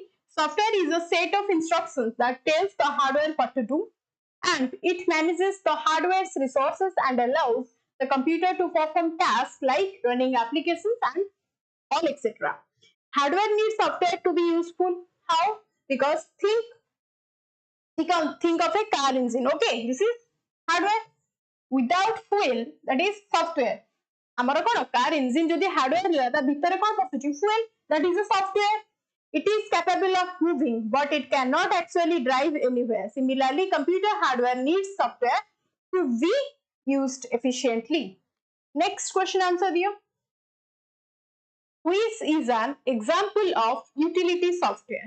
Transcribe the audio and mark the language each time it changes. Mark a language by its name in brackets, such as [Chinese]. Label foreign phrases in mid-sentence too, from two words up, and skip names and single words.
[English] Software is a set of instructions that tells the hardware what to do, and it manages the hardware's resources and allows the computer to perform tasks like running applications and all etc. Hardware needs software to be useful. How? Because think of a car engine. Okay, this is hardware. Without fuel, that is software. [Odia] ଆମର କ'ଣ [English] car engine [Odia] ଯଦି ହାର୍ଡୱେୟାର ହେଲା ତା ଭିତରେ କ'ଣ ପଶୁଛି [English] fuel, that is a software. It is capable of moving, but it cannot actually drive anywhere. Similarly, computer hardware needs software to be used efficiently. Next question answer दियो. Which is an example of utility software?